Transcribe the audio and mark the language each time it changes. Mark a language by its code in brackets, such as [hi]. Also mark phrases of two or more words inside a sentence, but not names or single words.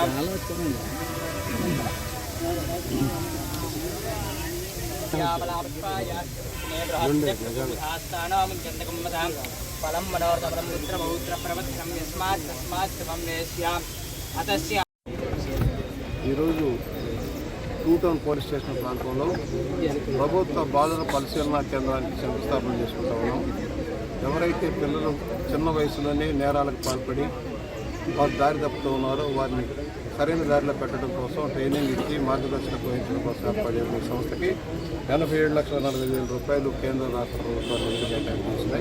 [te] फलं मनोरथं रुद्रपौत्रप्रवत्रं यस्मात् तस्मात् शुभं वेश्याम् अतस्य ఈరోజు టూ టౌన్ పోలీస్ స్టేషన్ ప్రాంతంలో ప్రభుత్వ బాలుర పరిశీలనా కేంద్రానికి శంకుస్థాపన చేసుకుంటా ఉన్నాం. ఎవరైతే పిల్లలు చిన్న వయసులోనే నేరాలకు పాల్పడి వారు దారి తప్పుతూ ఉన్నారో వారిని సరైన దారిలో పెట్టడం కోసం ట్రైనింగ్ ఇచ్చి మార్గదర్శనం వహించడం కోసం ఏర్పడే ఈ సంస్థకి 87,40,000 కేంద్ర రాష్ట్ర ప్రభుత్వాలు నిధులు కేటాయించినాయి.